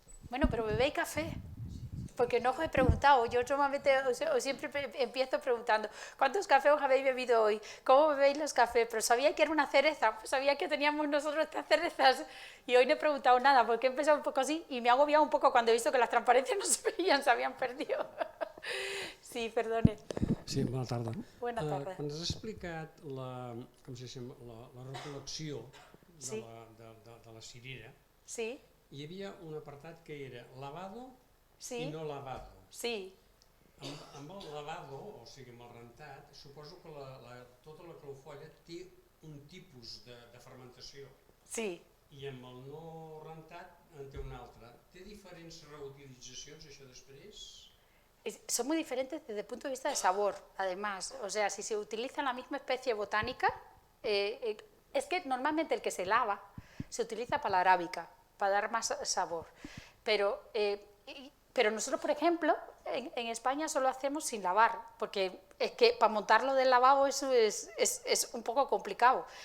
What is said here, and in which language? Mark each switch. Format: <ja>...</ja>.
<es>Bueno, pero bebéis café, porque no os he preguntado. Yo normalmente os siempre empiezo preguntando, ¿cuántos cafés os habéis bebido hoy? ¿Cómo bebéis los cafés? Pero sabía que era una cereza, pues sabía que teníamos nosotros estas cerezas, y hoy no he preguntado nada, porque he empezado un poco así, y me ha agobiado un poco cuando he visto que las transparencias no se veían, se habían perdido. Sí, perdone.</es> <ca>Sí, bona tarda. Bona tarda. Quan has explicat la recolecció Sí. de la cirera, Sí, hi havia un apartat que era lavado sí, i no lavado. sí. Amb el lavado, o sigui amb el rentat, suposo que tota la cloufolla té un tipus de fermentació. Sí. I amb el no rentat en té un altre. Té diferents reutilitzacions això després?</ca> <es>Son muy diferentes desde el punto de vista de sabor, además. O sea, si se utiliza la misma especie botánica, es que normalmente el que se lava se utiliza para la arábica, para dar más sabor. Pero nosotros, por ejemplo, en España solo hacemos sin lavar, porque es que para montarlo del lavabo eso es un poco complicado.</es>